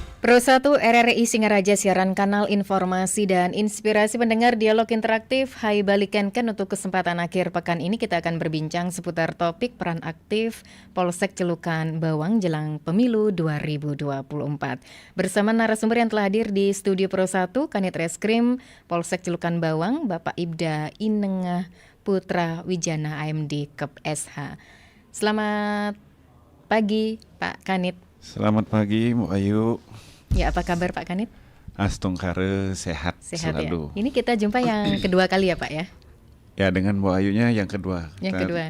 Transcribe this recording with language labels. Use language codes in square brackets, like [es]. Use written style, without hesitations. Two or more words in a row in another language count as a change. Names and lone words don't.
[id] Pro 1 RRI Singaraja siaran kanal informasi dan inspirasi pendengar dialog interaktif. Hai balikan untuk kesempatan akhir pekan ini kita akan berbincang seputar topik peran aktif Polsek Celukan Bawang jelang pemilu 2024. Bersama narasumber yang telah hadir di studio Pro 1 Kanit Reskrim Polsek Celukan Bawang Bapak Ibda Inengah Putra Wijana AMD Kep SH. Selamat pagi Pak Kanit. Selamat pagi Bu Ayu. Ya, apa kabar Pak Kanit? Astungkare sehat selalu. Ya. Ini kita jumpa yang kedua kali ya Pak ya? Ya, dengan Bu Ayunya yang kedua. Yang kedua.